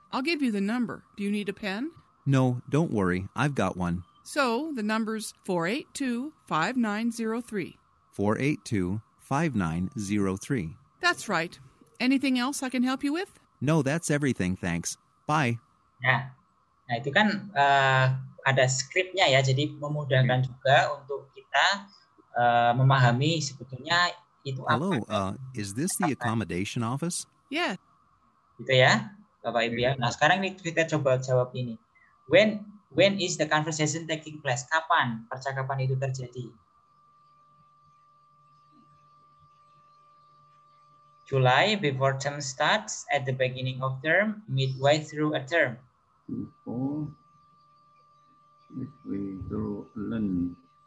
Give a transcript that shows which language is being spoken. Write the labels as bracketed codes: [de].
[en] I'll give you the number. Do you need a pen? No, don't worry. I've got one. So, the number's 482-5903. 482-5903. That's right. Anything else I can help you with? No, that's everything, thanks. Bye. [id] Ya, nah itu kan ada skripnya ya, jadi memudahkan juga untuk kita memahami sebetulnya itu apa. [en] Hello, is this the accommodation office? Yeah. [id] Gitu ya, Bapak Ibu ya. Nah, sekarang kita coba jawab ini. [en] When is the conversation taking place? [id] Kapan percakapan itu terjadi? [en] July, before term starts, at the beginning of term, midway through a term. Before, midway through learn.